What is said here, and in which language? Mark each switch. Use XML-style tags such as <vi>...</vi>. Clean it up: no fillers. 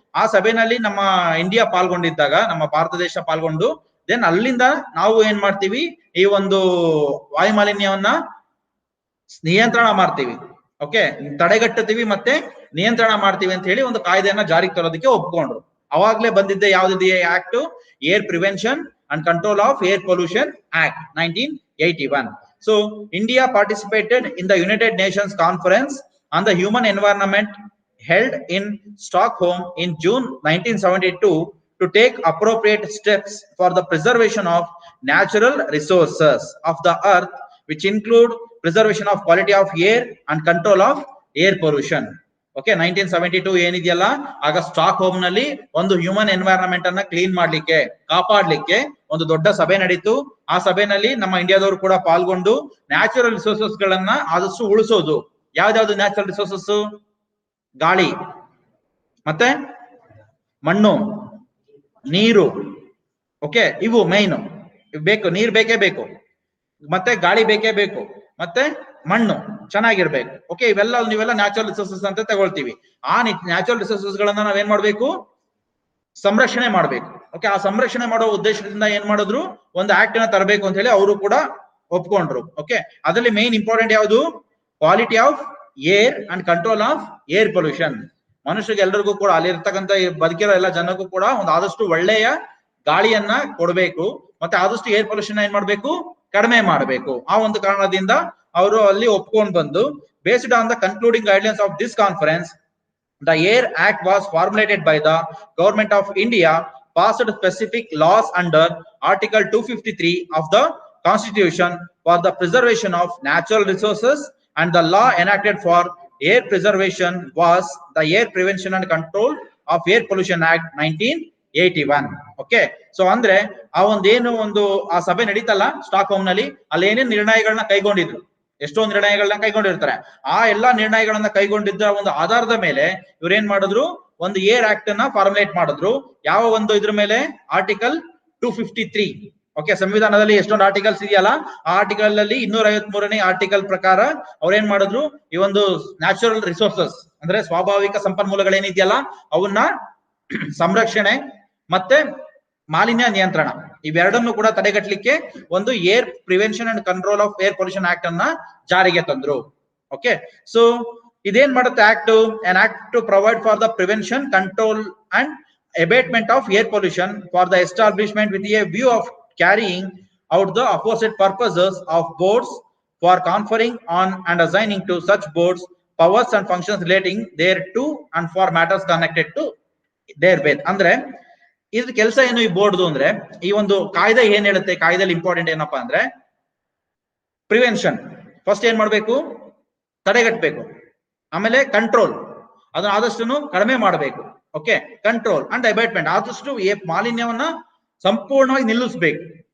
<kn>ಆ ಸಭೆನಲ್ಲಿ ನಮ್ಮ ಇಂಡಿಯಾ ಪಾಲ್ಗೊಂಡಿದ್ದಾಗ, ನಮ್ಮ ಭಾರತ ದೇಶ ಪಾಲ್ಗೊಂಡು, ದೆನ್ ಅಲ್ಲಿಂದ ನಾವು ಏನ್ ಮಾಡ್ತೀವಿ, ಈ ಒಂದು ವಾಯು ಮಾಲಿನ್ಯವನ್ನ ನಿಯಂತ್ರಣ ಮಾಡ್ತೀವಿ. ಓಕೆ, ತಡೆಗಟ್ಟುತ್ತೀವಿ ಮತ್ತೆ ನಿಯಂತ್ರಣ ಮಾಡ್ತೀವಿ ಅಂತ ಹೇಳಿ ಒಂದು ಕಾಯ್ದೆಯನ್ನ ಜಾರಿಗೆ ತರೋದಕ್ಕೆ ಒಪ್ಕೊಂಡ್ರು. ಅವಾಗ್ಲೇ ಬಂದಿದ್ದೆ ಯಾವ್ದಿದೆ act, air prevention and control of air pollution act 1981.</kn> <en>So India participated in the United Nations Conference on the Human Environment held in Stockholm in June 1972 to take appropriate steps for the preservation of natural resources of the earth, which include preservation of quality of air and control of air pollution.</en> <kn>Okay, 1972 ಏನಿದೆಯಲ್ಲ, ಆಗ stock home ನಲ್ಲಿ ಒಂದು human environment ಅನ್ನ clean ಮಾಡ್ಲಿಕ್ಕೆ, ಕಾಪಾಡ್ಲಿಕ್ಕೆ ಒಂದು ದೊಡ್ಡ ಸಭೆ ನಡೀತು. ಆ ಸಭೆನಲ್ಲಿ ನಮ್ಮ ಇಂಡಿಯಾದವರು ಕೂಡ ಪಾಲ್ಗೊಂಡು ನ್ಯಾಚುರಲ್ ರಿಸೋರ್ಸಸ್ ಗಳನ್ನ ಆದಷ್ಟು ಉಳಿಸೋದು. ಯಾವ್ದಾವ್ದು ನ್ಯಾಚುರಲ್ ರಿಸೋರ್ಸಸ್? ಗಾಳಿ, ಮತ್ತೆ ಮಣ್ಣು, ನೀರು. ಓಕೆ, ಇವು ಮೈನ್ ಬೇಕು. ನೀರ್ ಬೇಕೇ ಬೇಕು, ಮತ್ತೆ ಗಾಳಿ ಬೇಕೇ ಬೇಕು, ಮತ್ತೆ ಮಣ್ಣು ಚೆನ್ನಾಗಿರ್ಬೇಕು. ಓಕೆ, ನೀವೆಲ್ಲ ನ್ಯಾಚುರಲ್ ರಿಸೋರ್ಸಸ್ ಅಂತ ತಗೊಳ್ತೀವಿ. ಆ ನ್ಯಾಚುರಲ್ ರಿಸೋರ್ಸಸ್ ಗಳನ್ನ ನಾವೇನ್ ಮಾಡ್ಬೇಕು, ಸಂರಕ್ಷಣೆ ಮಾಡ್ಬೇಕು. ಓಕೆ, ಆ ಸಂರಕ್ಷಣೆ ಮಾಡೋ ಉದ್ದೇಶದಿಂದ ಏನ್ ಮಾಡಿದ್ರು, ಒಂದು ಆಕ್ಟ್ ನ ತರಬೇಕು ಅಂತ ಹೇಳಿ ಅವರು ಕೂಡ ಒಪ್ಕೊಂಡ್ರು. ಓಕೆ, ಅದರಲ್ಲಿ ಮೇನ್ ಇಂಪಾರ್ಟೆಂಟ್ ಯಾವುದು?</kn> <en>Quality of air and control of air pollution.</en> <kn>ಮನುಷ್ಯರಿಗೆ ಎಲ್ರಿಗೂ ಕೂಡ, ಅಲ್ಲಿರ್ತಕ್ಕಂಥ ಬದುಕಿರೋ ಎಲ್ಲ ಜನಕ್ಕೂ ಕೂಡ ಒಂದು ಆದಷ್ಟು ಒಳ್ಳೆಯ ಗಾಳಿಯನ್ನ ಕೊಡಬೇಕು, ಮತ್ತೆ ಆದಷ್ಟು ಏರ್ ಪೊಲ್ಯೂಷನ್ ಏನ್ ಮಾಡ್ಬೇಕು, ಕಡಿಮೆ ಮಾಡಬೇಕು. ಆ ಒಂದು ಕಾರಣದಿಂದ ಅವರು ಅಲ್ಲಿ ಒಪ್ಕೊಂಡು ಬಂದು,</kn> <en>Based on the concluding guidelines of this conference, the Air Act was formulated by the Government of India, passed specific laws under Article 253 of the Constitution for the preservation of natural resources, and the law enacted for air preservation was the Air Prevention and Control of Air Pollution Act 1981.</en> <kn>Okay, so ಅಂದ್ರೆ ಆ ಒಂದು ಆ ಸಭೆ ನಡೀತಲ್ಲ stock home ನಲ್ಲಿ, ಅಲ್ಲಿ ಏನೇನ್ ನಿರ್ಣಯಗಳನ್ನ ಕೈಗೊಂಡಿದ್ರು, ಎಷ್ಟೊಂದು ನಿರ್ಣಯಗಳನ್ನ ಕೈಗೊಂಡಿರ್ತಾರೆ. ಆ ಎಲ್ಲಾ ನಿರ್ಣಯಗಳನ್ನ ಕೈಗೊಂಡಿದ್ದ ಒಂದು ಆಧಾರದ ಮೇಲೆ ಇವ್ರೇನ್ ಮಾಡಿದ್ರು, ಒಂದು ಏರ್ ಆಕ್ಟ್ ಅನ್ನ ಫಾರ್ಮುಲೇಟ್ ಮಾಡಿದ್ರು. ಯಾವ ಒಂದು ಇದ್ರ ಮೇಲೆ? ಆರ್ಟಿಕಲ್ 253. ಓಕೆ, ಸಂವಿಧಾನದಲ್ಲಿ ಎಷ್ಟೊಂದು ಆರ್ಟಿಕಲ್ಸ್ ಇದೆಯಲ್ಲ, ಆ ಆರ್ಟಿಕಲ್ ಅಲ್ಲಿ 253ನೇ ಆರ್ಟಿಕಲ್ ಪ್ರಕಾರ ಅವ್ರೇನ್ ಮಾಡಿದ್ರು, ಈ ಒಂದು ನ್ಯಾಚುರಲ್ ರಿಸೋರ್ಸಸ್ ಅಂದ್ರೆ ಸ್ವಾಭಾವಿಕ ಸಂಪನ್ಮೂಲಗಳೇನಿದೆಯಲ್ಲ ಅವನ್ನ ಸಂರಕ್ಷಣೆ ಮತ್ತೆ ಮಾಲಿನ್ಯ ನಿಯಂತ್ರಣ ಇವೆರಡನ್ನು ಕೂಡ ತಡೆಗಟ್ಟಲಿಕ್ಕೆ ಒಂದು air prevention and control of air pollution act ಅನ್ನ ಜಾರಿಗೆ ತಂದ್ರು. ಓಕೆ, ಸೊ ಇದೇನ್ ಮಾಡುತ್ತೆ act?</kn> <en>an act to provide for the prevention, control and abatement of air pollution for the establishment with a view of carrying out the aforesaid purposes of boards, for conferring on and assigning to such boards powers and functions relating thereto, and for matters connected to therewith.</en> <kn>ಅಂದ್ರೆ ಇದ್ರ ಕೆಲಸ ಏನು ಈ ಬೋರ್ಡ್ದು ಅಂದ್ರೆ, ಈ ಒಂದು ಕಾಯ್ದೆ ಏನ್ ಹೇಳುತ್ತೆ, ಕಾಯ್ದೆಯಲ್ಲಿ ಇಂಪಾರ್ಟೆಂಟ್ ಏನಪ್ಪಾ ಅಂದ್ರೆ ಪ್ರಿವೆನ್ಷನ್. ಫಸ್ಟ್ ಏನ್ ಮಾಡ್ಬೇಕು? ತಡೆಗಟ್ಟಬೇಕು. ಆಮೇಲೆ ಕಂಟ್ರೋಲ್, ಅದನ್ನ ಆದಷ್ಟು ಕಡಿಮೆ ಮಾಡಬೇಕು. ಓಕೆ,</kn> <en>control and abatement,</en> <kn>ಆದಷ್ಟು ಮಾಲಿನ್ಯವನ್ನ ಸಂಪೂರ್ಣವಾಗಿ ನಿಲ್ಲಿಸಬೇಕು.</kn>